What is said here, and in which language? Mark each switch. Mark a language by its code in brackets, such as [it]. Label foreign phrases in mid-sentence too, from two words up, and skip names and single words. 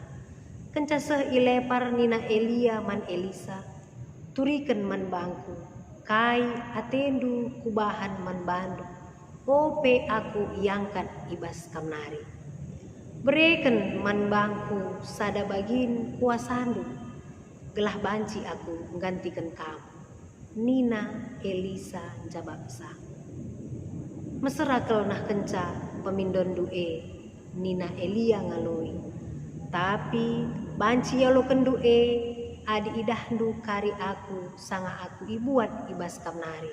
[btx] Kenca seh ilepar nina Elia man Elisa, turiken man bangku, kai atendu kubahan man bandu, ope aku iangkat ibas kamnari. Bereken man bangku sada bagin kuasandu, gelah banci aku [id] menggantikan kamu. [btx] Nina Elisa jababsa. Meserakel nah kenca pemindon nina Elia ngaloi. Tapi banci yalo kendu adi idahdu kari aku sanga aku ibuat ibas kamnari.